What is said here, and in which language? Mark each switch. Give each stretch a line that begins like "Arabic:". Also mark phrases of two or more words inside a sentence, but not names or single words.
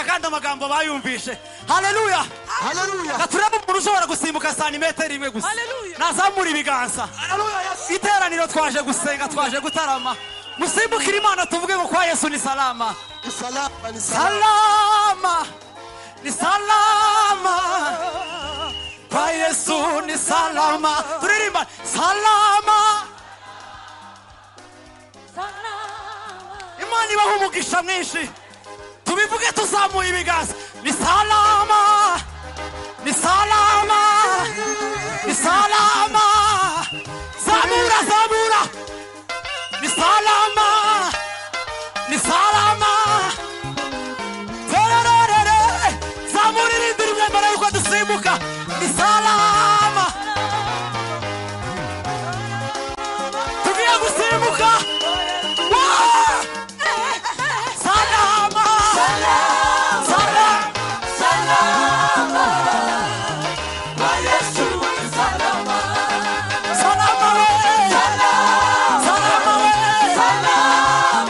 Kinyarwanda: amagambo bayumvishe. Haleluya, haleluya, gaturebe umuntu ushobora gusimbuka santimetero imwe gusa. Haleluya. Nazamura ibiganza. Iteraniro twaje gusenga, twaje gutarama. Musimbukire Imana tuvuge ngo
Swahili: kwa Yesu ni salama. ni salama, ni Salama, ni salama. Kwa Yesu ni salama.
Kinyarwanda: Turirimba salama. Imana ibaha umugisha mwinshi. Tubivuge tuzamuye ibiganza.
Swahili: Ni salama, ni salama, ni salama.
Kinyarwanda: Zamura, zamura.
Swahili: Ni salama, ni salama. Tererere.
Kinyarwanda: Zamura irindiri mbere yuko dusimbuka.
Swahili: Ni salama.
Kinyarwanda: Tugiye gusimbuka.
Swahili: Salama, salama, salama. Kwa Yesu ni salama. Salama we, salama we, salama.